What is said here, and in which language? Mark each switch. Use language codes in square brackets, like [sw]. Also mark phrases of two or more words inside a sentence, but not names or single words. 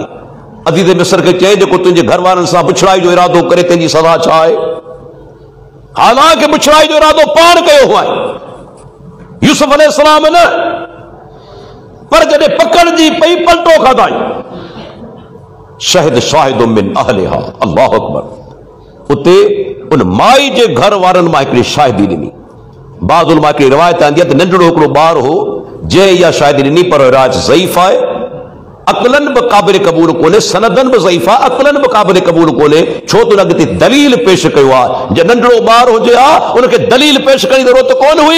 [sd] अज़ीज़ मिस्र खे चए जेको तुंहिंजे घर वारनि सां बुछड़ाई जो इरादो करे तंहिंजी सज़ा छा आहे? हालांकि बुछड़ाई जो इरादो पाण कयो हुआ यूसुफ अलैहिस्सलाम न, पर जॾहिं पकड़जी पई पलटो खाधाई। [ar] شهد شاهد من أهلها، الله أكبر. [sd] उते उन माई जे घर वारनि मां हिकिड़ी शाहिदी ॾिनी। बाज़ उलमा हिकिड़ी रिवायत आंदी आहे त नंढड़ो हिकिड़ो ॿारु हो जंहिं इहा शाहिदी ॾिनी, पर रिवायत ज़ईफ़ आहे, अक़लन बि क़ाबिल क़बूल कोन्हे, सनदन बि ज़ईफ़ आहे, अक़लन बि क़ाबिल क़बूल कोन्हे। छो त अॻिते दलील पेश कयो आहे। जे नंढड़ो ॿारु हुजे हा उनखे दलील पेश करण जी ज़रूरत कोन हुई।